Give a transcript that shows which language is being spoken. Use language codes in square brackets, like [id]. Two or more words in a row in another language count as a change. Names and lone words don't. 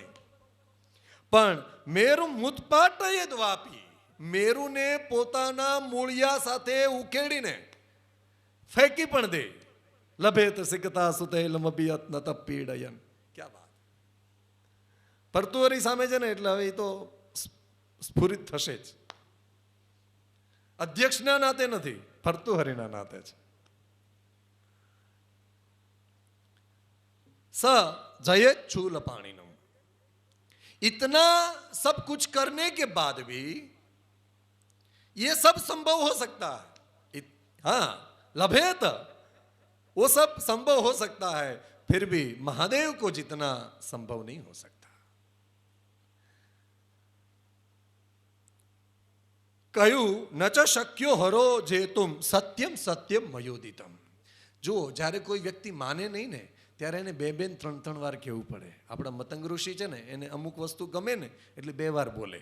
[gu] પણ [sa] मेरु मुत्पाटयत वापी, [gu] મેરુને પોતાના મૂળિયા સાથે ઉકેડીને ફેંકી પણ દે. [sa] लभेत सिकता सुतैलमपियत न तपीडयन. [gu] ક્યાં વાત. ભર્તુહરી સામે છે ને એટલે હવે એ તો સ્ફુરિત થશે જ. અધ્યક્ષના નાતે નથી, ભર્તુહરીના નાતે છે. [sa] स जयेत शूल पाणिनम. [hi] इतना सब कुछ करने के बाद भी ये सब संभव हो सकता है. हाँ, लभेत वो सब संभव हो सकता है, फिर भी महादेव को जितना संभव नहीं हो सकता. [sa] કહ્યું न च शक्यो हरो जेतुम सत्यम सत्यम मयोदितम. [gu] જો જ્યારે કોઈ વ્યક્તિ માને નહીં ને ત્યારે એને બે ત્રણ વાર કહેવું પડે. આપણા મતંગ ઋષિ છે ને, એને અમુક વસ્તુ ગમે ને એટલે 2 વાર બોલે.